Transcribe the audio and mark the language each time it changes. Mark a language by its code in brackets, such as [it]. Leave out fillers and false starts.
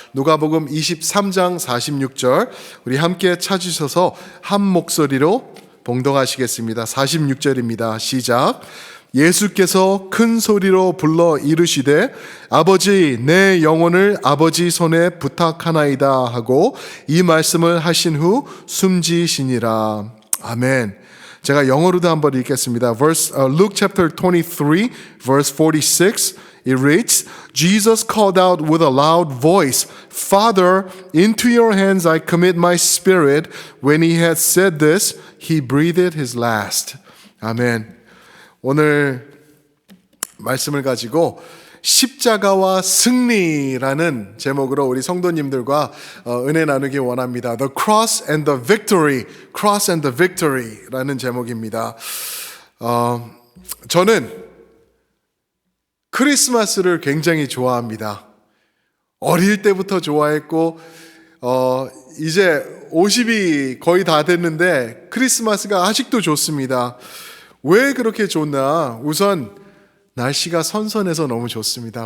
[ko] 누가복음 23장 46절 우리 함께 찾으셔서 한 목소리로 봉독하시겠습니다. 46절입니다. 시작. 예수께서 큰 소리로 불러 이르시되 아버지 내 영혼을 아버지 손에 부탁하나이다 하고 이 말씀을 하신 후 숨지시니라. 아멘. 제가 영어로도 한번 읽겠습니다. [en] Luke chapter 23 verse 46 it reads, Jesus called out with a loud voice, Father, into your hands I commit my spirit. When he had said this, he breathed his last. [ko] 아멘. 오늘 말씀을 가지고 십자가와 승리라는 제목으로 우리 성도님들과 은혜 나누기 원합니다. [en] The Cross and the Victory, Cross and the Victory라는 [ko] 제목입니다. 저는 크리스마스를 굉장히 좋아합니다. 어릴 때부터 좋아했고 이제 50이 거의 다 됐는데 크리스마스가 아직도 좋습니다. 왜 그렇게 좋나? 우선 날씨가 선선해서 너무 좋습니다.